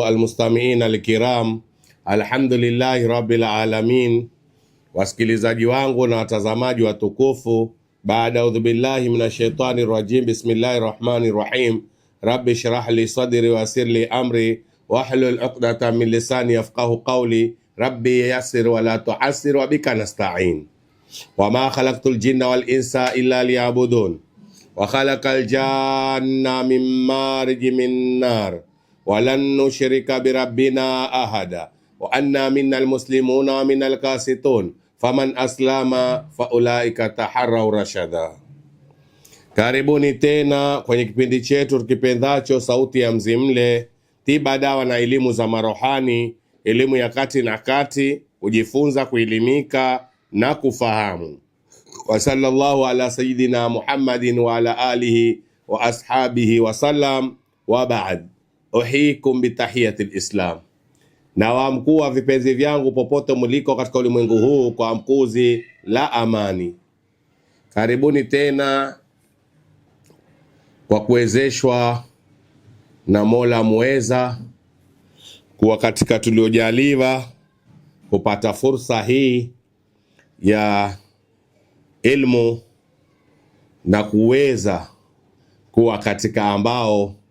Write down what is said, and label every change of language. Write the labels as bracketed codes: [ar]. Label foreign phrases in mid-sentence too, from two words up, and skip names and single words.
[ar] المستمعين الكرام، الحمد لله رب العالمين. [sw] Wasikilizaji wangu na watazamaji watukufu, baada [ar] أعوذ بالله من الشيطان الرجيم، بسم الله الرحمن الرحيم. رب اشرح لي صدري ويسر لي أمري واحلل عقدة من لساني يفقهوا قولي. رب يسر ولا تعسر وبك نستعين. وما خلقت الجن والإنس إلا ليعبدون. وخلق الجان من مارج من نار ولن نشرك بربنا أحدا وأنا منا المسلمون ومنا القاسطون فمن أسلم فأولئك تحروا رشدا. [sw] Karibuni tena kwenye kipindi chetu tukipendacho Sauti ya Mzimle, tiba, dawa na elimu za marohani, elimu ya kati na kati, kujifunza, kuelimika na kufahamu. [ar] وصلى الله على سيدنا محمد وعلى آله وأصحابه وسلم، وبعد. أحييكم بتحية الإسلام. [sw] Na waamkuu wa vipenzi vyangu popote muliko katika ulimwengu huu kwa amkuzi la amani. Karibuni tena kwa kuwezeshwa na Mola Muweza kuwa katika tuliojaliwa kupata fursa hii ya ilmu na kuweza kuwa katika ambao